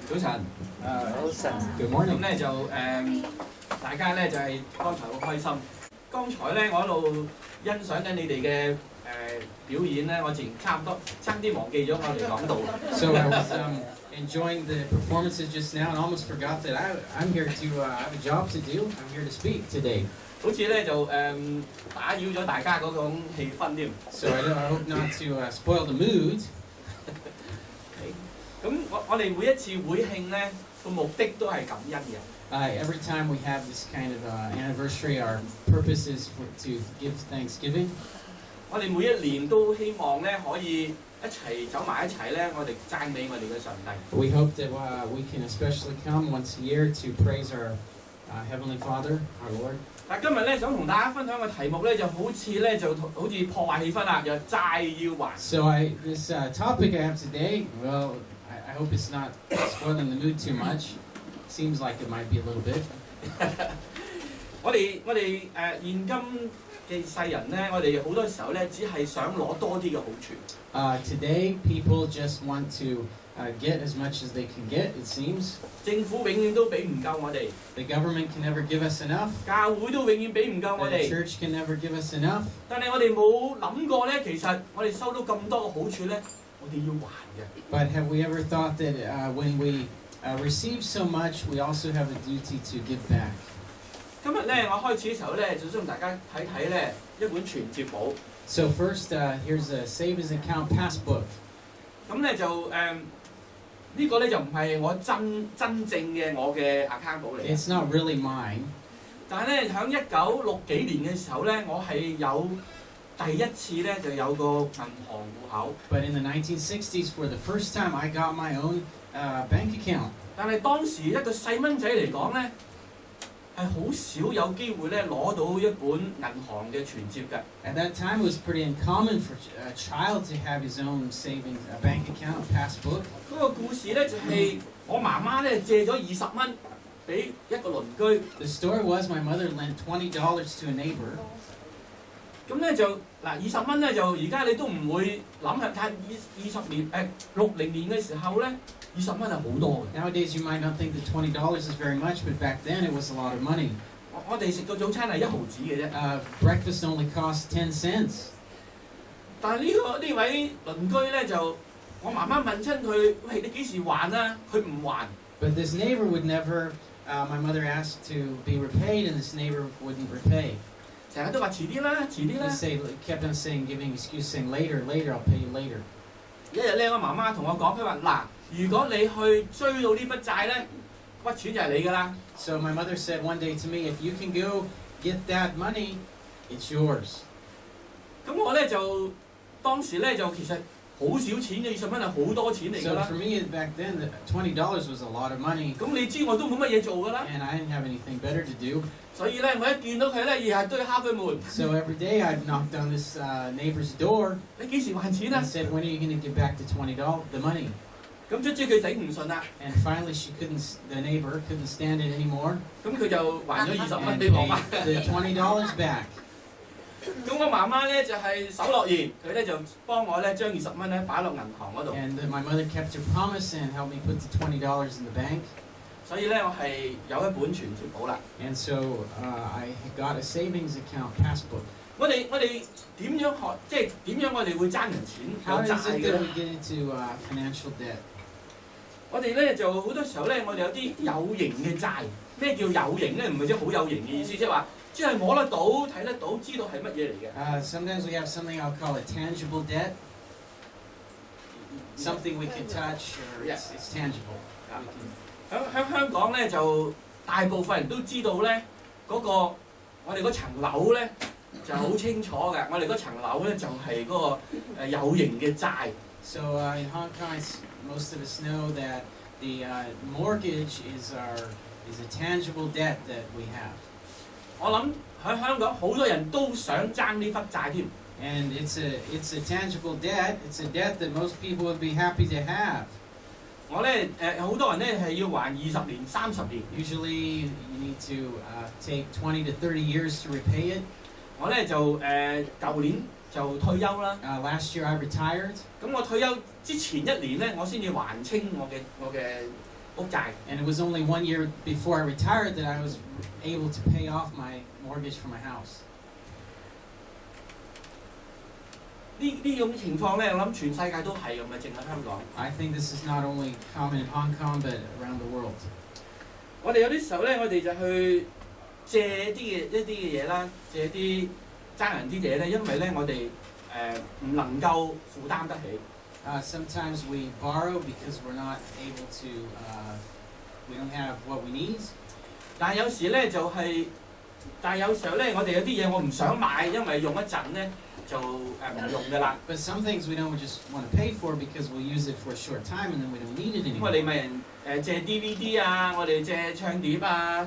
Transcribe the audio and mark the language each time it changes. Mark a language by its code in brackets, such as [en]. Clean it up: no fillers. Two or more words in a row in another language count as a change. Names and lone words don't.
[yue] 早晨，早晨。 [en] Good morning。 [yue] 咁咧就大家咧就係剛才好開心。剛才咧我一路欣賞緊你哋嘅表演咧，我自然差啲忘記咗我哋講道。 [en] So I was enjoying the performances just now and almost forgot that I'm here to I have a job to do. I'm here to speak today. [yue] 好似咧就打擾咗大家嗰種氣氛添。 [en] So I hope not to spoil the mood. [yue] 咁我哋每一次會慶咧個目的都係感恩嘅。 [en] Every time we have this kind of anniversary, our purpose is to give Thanksgiving. [yue] 我哋每一年都希望咧可以一齊走埋一齊咧，我哋讚美我哋嘅上帝。 [en] We hope that we can especially come once a year to praise our Heavenly Father, our Lord. [yue] 但今日咧想同大家分享嘅題目咧，就好似破壞氣氛啦，就債要還。 [en] So this topic I have today, well, I hope it's not spoiling the mood too much. Seems like it might be a little bit. [yue] 我哋現今嘅世人咧，我哋好多時候咧，只係想攞多啲嘅好處。 [en] Today, people just want to get as much as they can get, it seems. [yue] 政府永遠都俾唔夠我哋。 [en] The government can never give us enough. [yue] 教會都永遠俾唔夠我哋。 [en] The church can never give us enough. [yue] 但係我哋冇諗過咧，其實我哋收到咁多嘅好處咧，我哋要還嘅。 [en] But have we ever thought that when we receive so much, we also have a duty to give back? [yue] 今日咧，我開始嘅時候咧，就想同大家睇睇咧一本存摺簿。 [en] So first, here's a savings account passbook. [yue] 咁咧就呢個咧就唔係我真正嘅我嘅 account 簿嚟。 [en] It's not really mine. [yue] 但係咧，喺1960幾年嘅時候咧，我係有第一次咧就有個銀行戶口。 [en] But in the 1960s, for the first time, I got my own bank account. [yue] 但係當時一個細蚊仔嚟講咧，係好少有機會咧攞到一本銀行嘅存摺嘅。 [en] At that time, it was pretty uncommon for a child to have his own savings bank account passbook. [yue] 嗰個故事咧就係我媽媽咧借咗20蚊俾一個鄰居。 [en] The story was my mother lent $20 to a neighbor. [yue] 咁咧就20蚊咧就而家你都唔會諗係睇20年60年嘅時候咧，20蚊係好多嘅。 [en] Nowadays, you might not think that $20 is very much, but back then it was a lot of money. [yue] 我哋食個早餐係1毫子嘅啫。 [en] Breakfast only cost 10 cents. [yue] 但係呢位鄰居咧就我媽媽問親佢，喂，你幾時還啊？佢唔還。 [en] But this neighbor would never. My mother asked to be repaid, and this neighbor wouldn't repay. [yue] 成日都話遲啲啦，遲啲啦。 [en] Kept on saying, giving excuse, saying later, later, I'll pay you later. [yue] 一日咧，我媽媽同我講，佢話嗱，如果你去追到呢筆債咧，筆錢就係你㗎啦。 [en] So my mother said one day to me, if you can go get that money, it's yours. [yue] 咁我咧就當時咧就其實好少錢嘅，20蚊係好多錢嚟㗎啦。 [en] So for me back then, $20 was a lot of money. [yue] 咁你知我都冇乜嘢做㗎啦。 [en] And I didn't have anything better to do. [yue] 所以咧，我一見到佢咧，日日都要敲佢門。 [en] So every day I'd knock on this neighbor's door. [yue] 你幾時還錢啊 [en] And said, when are you going to get back the $20, the money? [yue] 咁卒之佢頂唔順啦。 [en] And finally the neighbor couldn't stand it anymore. [yue] 咁佢就還咗20蚊 [en] And [yue] 俾我媽。 [en] paid the $20 back. [yue] 咁我媽媽咧就係守諾言，佢咧就幫我咧將20蚊咧擺落銀行嗰度。 [en] And my mother kept her promise and helped me put the $20 in the bank. [yue] 所以咧，我係有一本存摺簿啦。 [en] And so I got a savings account passbook. [yue] 我哋點樣學？即係點樣我哋會爭人錢有 [en] How [yue] 債 [en] is it [yue] 嘅 [en] that [yue] 咧？ [en] we get into financial debt? [yue] 我哋咧就好多時候咧，我哋有啲有形嘅債。咩叫有形咧？唔係即係好有形嘅意思，即係話即係摸得到、睇得到、知道係乜嘢嚟嘅。 [en] Sometimes we have something I'll call a tangible debt. Something we can touch, or it's tangible. [yue] 喺香港咧，就大部分人都知道咧，我哋嗰層樓咧就好清楚嘅。我哋嗰層樓咧就係嗰個有形嘅債。 [en] So in Hong Kong, most of us know that the mortgage is a tangible debt that we have. [yue] 我諗喺香港好多人都想爭呢筆債添。 [en] And it's a tangible debt. It's a debt that most people would be happy to have. [yue] 我咧好多人咧係要還20年、30年。 [en] Usually you need to take 20 to 30 years to repay it. [yue] 我咧就舊年就退休啦。 [en] Last year I retired. [yue] 咁我退休之前1年咧，我先至還清我嘅屋債。 [en] And it was only 1 year before I retired that I was able to pay off my mortgage for my house. [yue] 呢種情況咧，我諗全世界都係咁嘅，淨係香港。 [en] I think this is not only common in Hong Kong, but around the world. [yue] 我哋有啲時候咧，我哋就去借一啲嘅嘢啦，借啲爭人啲嘢咧，因為咧我哋唔能夠負擔得起。 [en] Sometimes we borrow because we're not able to, we don't have what we need. [yue] 但係有時咧但係有時候咧，我哋有啲嘢我唔想買，因為用一陣咧就唔用㗎啦。 [en] But some things we don't just want to pay for because we'll use it for a short time and then we don't need it [yue] 因為你 [en] anymore. [yue] 咪人借 DVD 啊，我哋借唱碟啊，